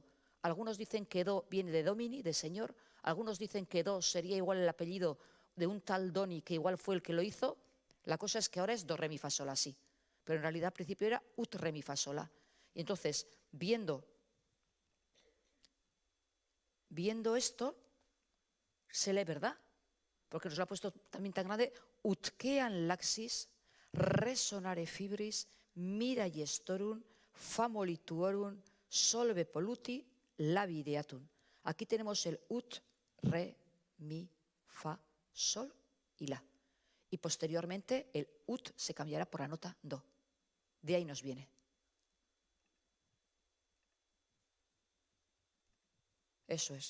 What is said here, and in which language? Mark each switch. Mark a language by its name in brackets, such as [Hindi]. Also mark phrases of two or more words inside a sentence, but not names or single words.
[Spanish] Algunos dicen que do viene de domini, de señor. Algunos dicen que do sería igual el apellido de un tal Doni, que igual fue el que lo hizo. La cosa es que ahora es do, re, mi, fa, sol, la, sí. Pero en realidad al principio era ut, re, mi, fa, sol, la. Y entonces, viendo esto, se lee, ¿verdad? Porque nos lo ha puesto también tan grande, [Latin] utquean laxis, resonare fibris, mira gestorum, famolituorum, solve polluti, labideatum. [Spanish] Aquí tenemos el ut, re, mi, fa, sol y la. Y posteriormente el ut se cambiará por la nota do. De ahí nos viene. Eso es.